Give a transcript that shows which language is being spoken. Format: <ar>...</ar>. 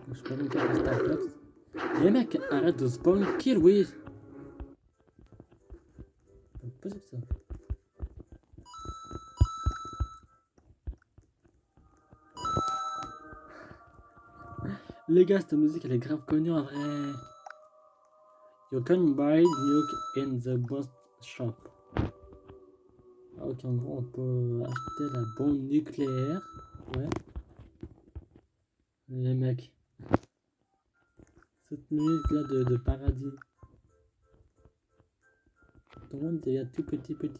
<fr>Je peux même faire Star Club.</fr> <en>Les mecs,</en> <fr>arrête de spawn kill, oui. C'est pas possible ça. Les gars, cette musique elle est grave connue en vrai.</fr> <en>You can buy nuke in the boss shop.</en> <fr>Ah, ok, en gros, on peut acheter la bombe nucléaire. Ouais. Les mecs. Cette musique là de paradis. Tout le monde devient tout petit.</fr>